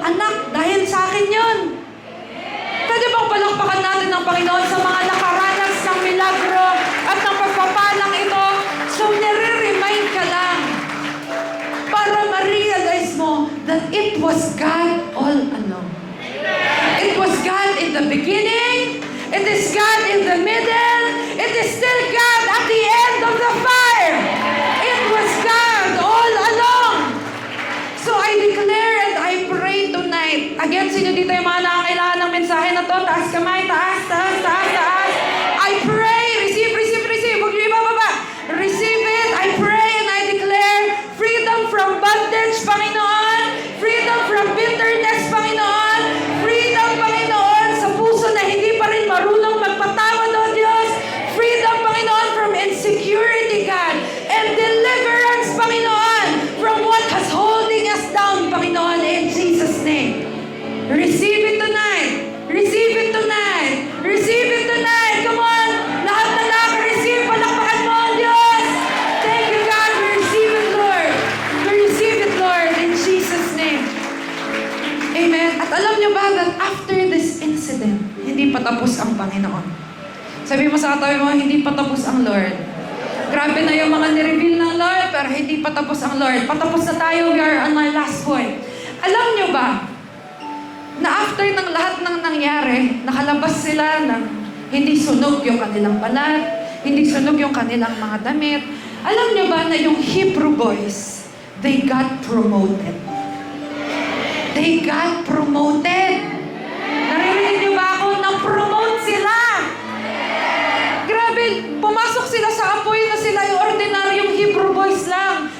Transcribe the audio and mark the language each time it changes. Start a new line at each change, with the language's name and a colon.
Filipino: Anak, dahil sa akin yun. Pwede bang palakpakan natin ng Panginoon sa mga nakaranas ng milagro at ng pagpapalang ito?
English: So,
Filipino: nire-remind ka lang para ma-realize mo
English: that it was God all along. It was God in the beginning, it is God in the middle, it is still God at the end of the fire. It was God all along. So I declare and I pray tonight.
Filipino: Again, sino dito yung mga nakakailangan ng mensahe na to? Taas kamay, taas, taas, taas, taas.
English: I pray, receive, receive, receive.
Filipino: Huwag niyo ibababa.
English: Receive it. I pray and I declare freedom from bondage, Panginoon. Freedom from bitterness,
Filipino: Panginoon. Freedom, Panginoon, sa puso na hindi pa rin marunong magpatawad, O Diyos.
English: Freedom, Panginoon, from insecurity, God. And deliverance, Panginoon, from what has holding us down, Panginoon, in Jesus' name. Receive it tonight. Receive it tonight. Receive it tonight. Come on.
Filipino: Lahat na nakaka-receive, palakpakan mo, O Diyos.
English: Thank you, God. We receive it, Lord. We receive it, Lord, in Jesus' name.
Filipino: Amen. At alam niyo ba
English: that after this incident,
Filipino: hindi pa tapos ang Panginoon. Sabi mo sa katabi mo, hindi pa tapos ang Lord. Grabe na yung mga nireveal ng Lord, pero hindi pa tapos ang Lord. Patapos na tayo,
English: we are on my last point.
Filipino: Alam niyo ba, na after ng lahat ng nangyari, nakalabas sila ng hindi sunog yung kanilang balat, hindi sunog yung kanilang mga damit. Alam niyo ba na yung Hebrew boys,
English: they got promoted. They got promoted.
Filipino: Naririnig niyo ba ako? Na-promote sila. Grabe, pumasok sila sa apoy na sila yung ordinaryong Hebrew boys lang.